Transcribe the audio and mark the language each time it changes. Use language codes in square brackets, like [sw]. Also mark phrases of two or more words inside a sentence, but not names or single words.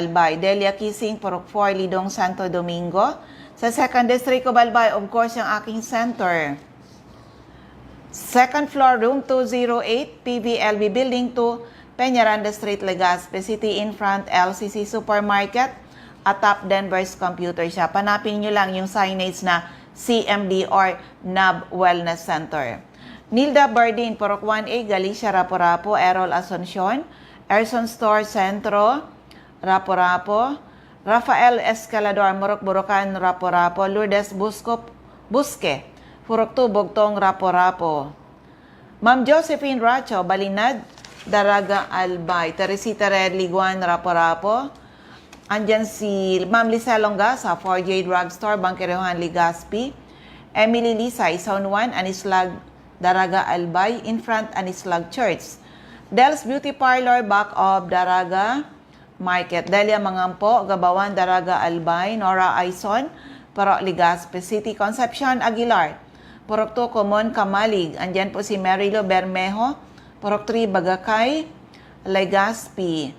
[tl] Delia Kissing, Purok 4, Lidong, Santo Domingo. Sa 2nd District of Albay, [en] of course, [tl] yung aking center. [en] Second floor, room 208, PVLB Building 2, Peñaranda Street, Legazpi City, in front, LCC Supermarket, atop Denver's Computer Shop. [tl] Hanapin nyo lang yung signage na CMD or NAB Wellness Center. Nilda Bardin, Purok 1A, Galicia, Rapo-Rapo, Errol Asuncion, Erson Store, Centro, Rapo-Rapo, Rafael Escalador, Murok Burukan, Rapo-Rapo, Lourdes Busque, Purok 2, Bugtong, Rapo-Rapo. Ma'am Josephine Racho, Balinad, Daraga Albay, Teresita Red Liguan, Rapo-Rapo. Andyan si Ma'am Lisa Longa sa 4J Drugstore, Bangkerehan, Legazpi. Emily Lisay, Zone 1, Anislag, Daraga Albay, [en] in front, Anislag Church. Del's Beauty Parlor, back of Daraga Market. [tl] Delia Mangampo, Gabawan, Daraga Albay. Nora Aison, Purok Legazpi City. Concepcion Aguilar, Purok 2, Common, Kamalig. Andyan po si Marilo Bermejo, Purok 3, Bagakay, Legazpi.